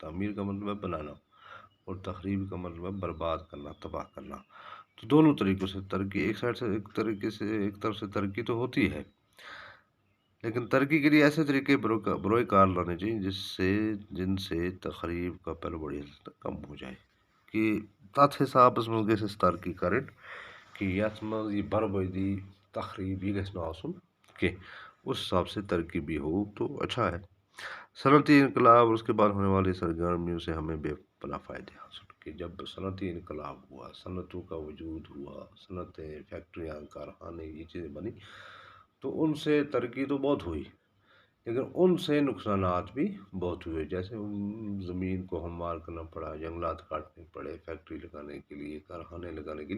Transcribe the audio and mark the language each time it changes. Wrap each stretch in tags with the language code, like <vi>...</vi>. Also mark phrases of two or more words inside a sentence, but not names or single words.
<ur>تعمیر کا مطلب ہے بنانا، اور تخریب کا مطلب ہے برباد کرنا، تباہ کرنا۔ تو دونوں طریقوں سے ترقی، ایک طرف سے ترقی تو ہوتی ہے، لیکن ترقی کے لیے ایسے طریقے بروئے کار لانے چاہیے جن سے تخریب کا پہلو بڑی حد تک کم ہو جائے، کہ</ur> <ks>تَتھ حسابَس منٛز گژھِ اَسہِ ترقی کَرٕنۍ کہ یَتھ منٛز یہ بربٲدی تخریب یہ گژھِ نہٕ آسُن کینٛہہ</ks> <ur>اس حساب سے ترقی بھی ہو تو اچھا ہے۔ صنعتی انقلاب اور اس کے بعد ہونے والی سرگرمیوں سے ہمیں بے پناہ فائدے حاصل کہ جب صنعتی انقلاب ہوا، صنعتوں کا وجود ہوا، صنعتیں، فیکٹریاں، کارخانے، یہ چیزیں بنی تو ان سے ترقی تو بہت ہوئی، لیکن ان سے نقصانات بھی بہت ہوئے، جیسے زمین کو ہموار کرنا پڑا، جنگلات کاٹنے پڑے فیکٹری لگانے کے لیے، کارخانے لگانے کے لیے۔</ur>